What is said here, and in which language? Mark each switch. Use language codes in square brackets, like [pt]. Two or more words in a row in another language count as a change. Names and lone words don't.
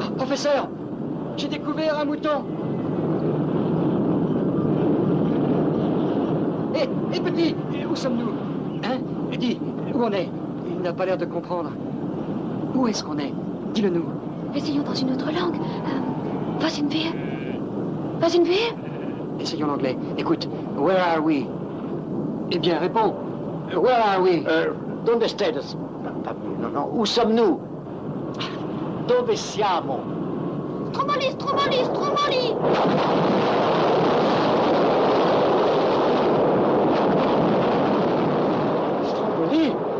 [fr] Professeur, j'ai découvert un mouton. Hé, petit, où sommes-nous? Hein? Dis, où on est? Il n'a pas l'air de comprendre. Où est-ce qu'on est? Dis-le-nous. Essayons dans une autre langue. [de] Was sind wir? Was sind wir? [fr] Essayons l'anglais. Écoute, [en] where are we? [fr] Eh bien, réponds. [en] Where are we? [es] Donde stedes? [fr] Non, où sommes-nous? [it] Dove siamo? Stromboli, Stromboli, Stromboli! Stromboli?